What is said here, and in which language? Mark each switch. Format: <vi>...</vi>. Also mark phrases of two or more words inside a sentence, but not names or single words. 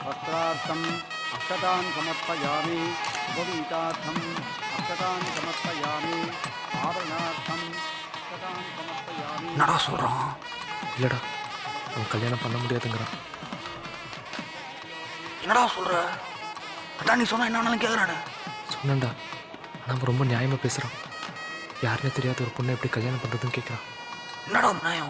<sa>वस्त्रार्थम् अक्षतान् समर्पयामि उपवीतार्थम् अक्षतान् समर्पयामि आभरणार्थम् अक्षतान् समर्पयामि.</sa> <ta>என்னடா சொல்கிறான்? இல்லைடா, அவன் கல்யாணம் பண்ண முடியாதுங்கிறான். என்னடா சொல்கிற? அதான் நீ சொன்னால் என்ன கேட்குறானு சொன்னேன்டா, ஆனால் அவன் ரொம்ப நியாயமாக பேசுகிறான். யாருன்னே தெரியாத ஒரு பொண்ணை எப்படி கல்யாணம் பண்ணுறதுன்னு கேட்குறான். என்னடா நியாயம்?</ta>